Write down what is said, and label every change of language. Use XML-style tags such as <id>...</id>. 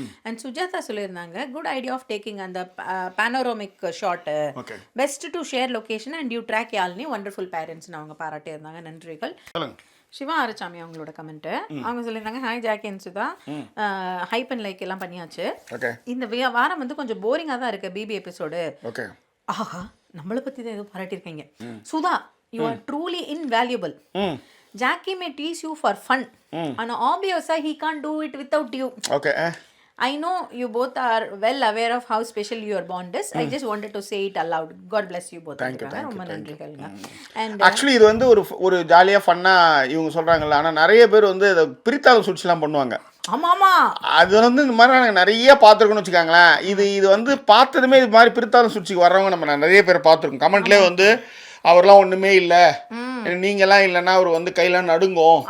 <en>and</en> <ta>Sujatha சொல்லியிருந்தாங்க,</ta> <en>good idea of taking அந்த panoramic shot, best to share location and you track Yazhini, wonderful பேரண்ட்ஸ்னு</en> <ta>அவங்க பாராட்டியிருந்தாங்க. நன்றிகள். சிவா ஆரச்சாமி அவங்களோட கமெண்ட், அவங்க சொல்லியிருந்தாங்க, hi Jackie and Sudha, hype and like எல்லாம் பண்ணியாச்சு. இந்த வாரம் வந்து கொஞ்சம் போரிங்காக தான் இருக்கு பிபி எபிசோடு. ஆஹா நம்மளை பத்தி தான் ஏதோ பாராட்டியிருக்கீங்க.</ta> <en>Sudha, you are truly invaluable. Jackie may tease you for fun. And obviously he can't do it without you. Okay. I know you both are well aware of how special your bond is. I just wanted to say it aloud. God bless you both.</en> <ta>ரொம்ப நன்றிகள்ங்க.</ta> <en>And</en> <ta>actually இது வந்து ஒரு ஜாலியாக ஃபன்னாக இவங்க சொல்கிறாங்கல்ல, ஆனால் நிறைய பேர் வந்து அதை பிரித்தாலும் சுவிட்ச்லாம் பண்ணுவாங்க. ஆமாமா, அது வந்து இந்த மாதிரி நாங்கள் நிறைய பார்த்துருக்கோன்னு வச்சுக்காங்களேன். இது வந்து பார்த்ததுமே இது மாதிரி பிரித்தாலும் சுவிட்சுக்கு வர்றவங்க நம்ம நிறைய பேர் பார்த்துருக்கோம். கமெண்ட்லேயே வந்து அவர்லாம் ஒன்றுமே இல்லை, நீங்கெல்லாம் இல்லைன்னா அவர் வந்து கையெல்லாம் நடுங்கும்.</ta>